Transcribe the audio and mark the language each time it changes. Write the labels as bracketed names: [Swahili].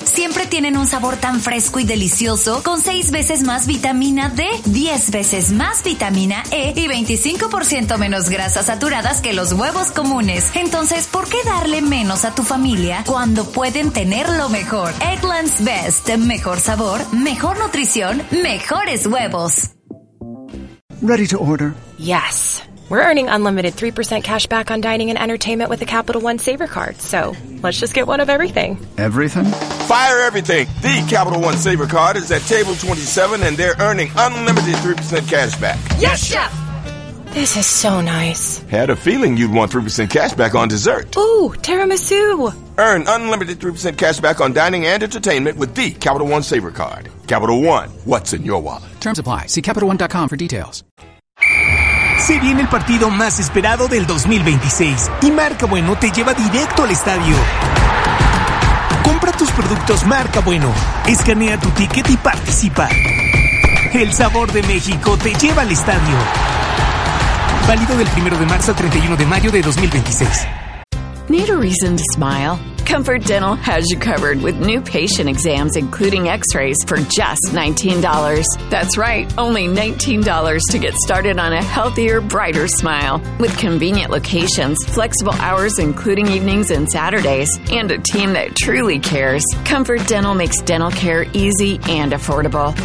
[Spanish] Siempre tienen un sabor tan fresco y delicioso, con 6 veces más vitamina D, 10 veces más vitamina E y 25% menos grasas saturadas que los huevos comunes. Entonces, ¿por qué darle menos a tu familia cuando pueden tener lo mejor? Eggland's Best, mejor sabor, mejor nutrición, mejores huevos. [English] Ready to order? Yes. We're earning unlimited 3% cash back on dining and entertainment with the Capital One Saver Card. So, let's just get one of everything. Everything? Fire everything! The Capital One Saver Card is at table 27 and they're earning unlimited 3% cash back. Yes, Chef! This is so nice. Had a feeling you'd want 3% cash back on dessert. Ooh, tiramisu! Earn unlimited 3% cash back on dining and entertainment with the Capital One Saver Card. Capital One, what's in your wallet? Terms apply. See CapitalOne.com for details. [Spanish] Se viene el partido más esperado del 2026 y Marca Bueno te lleva directo al estadio. Compra tus productos Marca Bueno, escanea tu ticket y participa. El sabor de México te lleva al estadio. Válido del 1 de marzo al 31 de mayo de 2026. [English] Need a reason to smile? Comfort Dental has you covered with new patient exams, including x-rays, for just $19. That's right, only $19 to get started on a healthier, brighter smile. With convenient locations, flexible hours, including evenings and Saturdays, and a team that truly cares, Comfort Dental makes dental care easy and affordable.